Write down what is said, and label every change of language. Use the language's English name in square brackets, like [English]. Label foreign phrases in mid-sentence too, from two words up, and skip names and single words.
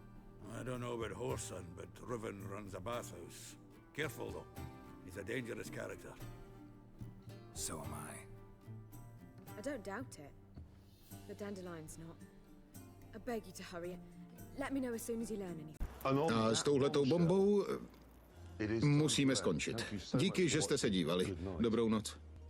[English] I don't know about Horson, but Reuven runs a bathhouse. Careful, though. He's a dangerous character. So am I. I don't doubt it. But Dandelion's not. I beg you to hurry. Let me know as soon as you learn anything. [Czech] A s touhletou bombou musíme skončit. Díky, že jste se dívali. Dobrou noc.